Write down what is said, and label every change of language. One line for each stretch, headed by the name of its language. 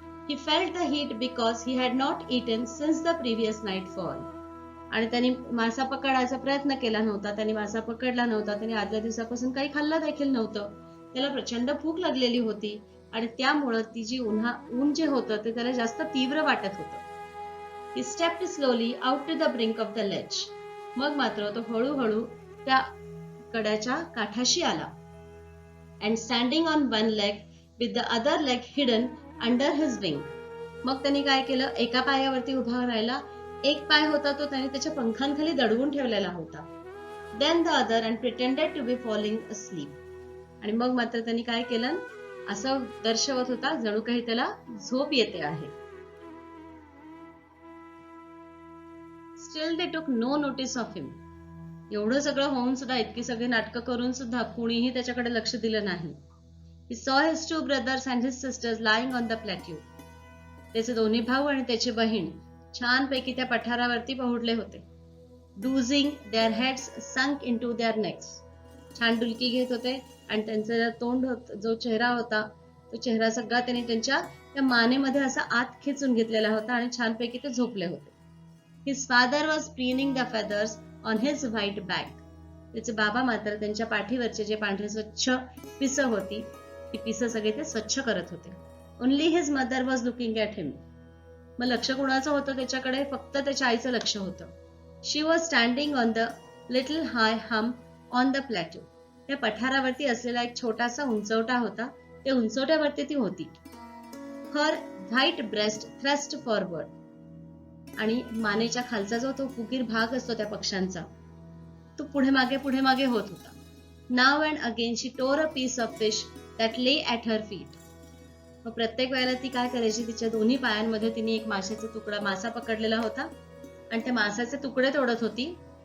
English: He felt the heat because he had not eaten since the previous nightfall.
Marathi: आणि त्यांनी मासा पकडायचा प्रयत्न केला नव्हता, त्यांनी मासा पकडला नव्हता, त्यांनी आदल्या दिवसापासून काही खाल्लं देखील नव्हतं. त्याला प्रचंड भूक लागलेली होती आणि त्यामुळं ती जी ऊन जे होतं ते त्याला जास्त तीव्र वाटत होतं.
English: He stepped slowly out to the brink of the ledge.
Marathi: मग मात्र तो हळूहळू त्या कड्याच्या काठाशी आला.
English: And standing on one leg with the other leg hidden under his wing.
Marathi: मग त्यांनी काय केलं, एका पायावरती उभा राहिला, एक पाय होता तो त्याने त्याच्या पंखांखाली दडवून ठेवलेला होता.
English: Then the other and pretended to be falling asleep.
Marathi: आणि मग मात्र त्यांनी काय केलं, असं दर्शवत होता जणू काही त्याला झोप येते आहे.
English: Still they took no notice of him.
Marathi: एवढं सगळं होऊन सुद्धा, इतकी सगळी नाटकं करून सुद्धा कुणीही त्याच्याकडे लक्ष दिलं नाही.
English: He saw his two brothers and his sisters lying on the plateau.
Marathi: त्याचे दोन्ही भाऊ आणि त्याची बहीण छानपैकी त्या पठारावरती पहुडले होते.
English: Doozing, their heads sunk into their necks.
Marathi: छान डुलकी घेत होते आणि त्यांचा तोंड जो चेहरा होता तो चेहरा सगळा त्यांनी त्यांच्या त्या मानेमध्ये असा आत खेचून घेतलेला होता आणि छानपैकी ते झोपले होते.
English: His father was preening the feathers on his white back.
Marathi: त्याचे बाबा मात्र त्यांच्या पाठीवरचे जे पांढरे स्वच्छ पिसं होती ती पिसं सगळे ते स्वच्छ करत होते.
English: Only his mother was looking at him.
Marathi: मग लक्ष कोणाचं होतं त्याच्याकडे, फक्त त्याच्या आईचं लक्ष होतं.
English: She was standing on the little high hump on the plateau.
Marathi: त्या पठारावरती असलेला एक छोटासा उंचवटा होता, त्या उंचवट्यावरती ती होती.
English: Her white breast thrust forward.
Marathi: आणि मानेच्या खालचा जो तो फुगीर भाग असतो त्या पक्ष्यांचा तो पुढे मागे होत होता.
English: Now and again she tore a piece of fish that lay at her feet.
Marathi: मग प्रत्येक वेळेला ती काय करायची, तिच्या दोन्ही पायांमध्ये तिने एक मासा पकडलेला होता आणि त्या मासाचे तुकडे तोडत होती.